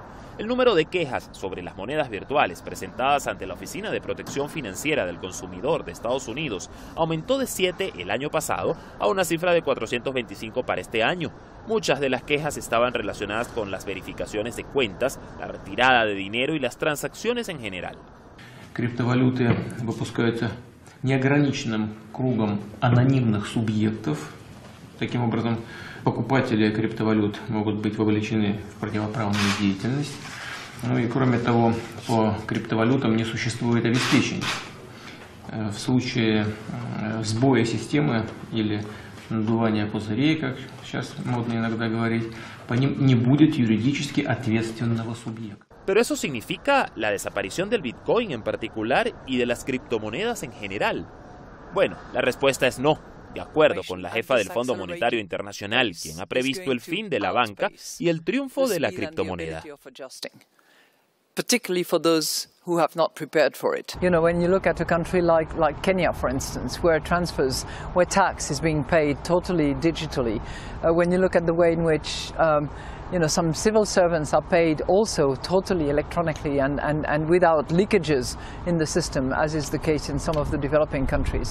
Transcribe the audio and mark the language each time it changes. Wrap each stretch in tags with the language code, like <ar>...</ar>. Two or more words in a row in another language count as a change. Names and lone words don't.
<es>El número de quejas sobre las monedas virtuales presentadas ante la Oficina de Protección Financiera del Consumidor de Estados Unidos aumentó de 7 el año pasado a una cifra de 425 para este año. Muchas de las quejas estaban relacionadas con las verificaciones de cuentas, la retirada de dinero y las transacciones en general.</es> <ru>Криптовалюты выпускаются неограниченным кругом анонимных субъектов. Таким образом, покупатели криптовалют могут быть вовлечены в противоправную деятельность. Ну и кроме того, по криптовалютам не существует обеспечений. В случае сбоя системы или надувания пузырей, как сейчас модно иногда говорить, по ним не будет юридически ответственного субъекта.</ru> <es>Pero eso significa la desaparición del Bitcoin en particular y de las criptomonedas en general. Bueno, la respuesta es no, de acuerdo con la jefa del Fondo Monetario Internacional, quien ha previsto el fin de la banca y el triunfo de la criptomoneda.</es> <en>Particularly for those who have not prepared for it. You know, when you look at a country like Kenya, for instance, where tax is being paid totally digitally, when you look at the way in which some civil servants are paid also totally electronically and without leakages in the system, as is the case in some of the developing countries.</en>